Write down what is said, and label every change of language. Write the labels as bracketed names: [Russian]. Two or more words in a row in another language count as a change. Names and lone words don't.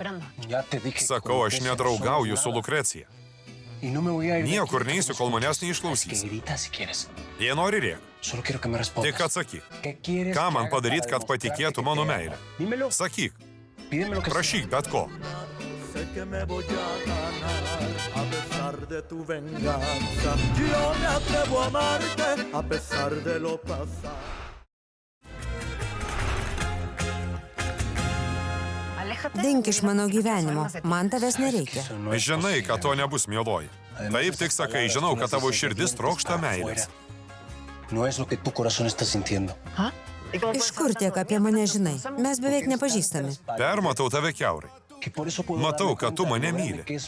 [Lithuanian] Sakau, aš nedraugauju su Lukrecija. Niekur neįsiu, kol manęs neišklausys. Jei nori rėk. Tik atsakyk. Ką man padaryt, kad patikėtų mano meilę? Sakyk. Prašyk bet ko. [Spanish] Que me voy a ganar a pesar de tu venganza. Yo me atrevo a amarte a pesar de lo pasado. [Lithuanian] Dink iš mano gyvenimo, man tavęs nereikia. Žinai, kad to nebus, mieloji. Taip tik sakai, žinau, kad tavo širdis trokšta meilės. Iš kur tiek apie mane žinai? Mes beveik nepažįstami. Permatau tave kiaurai. Matau, kad tu mane myli.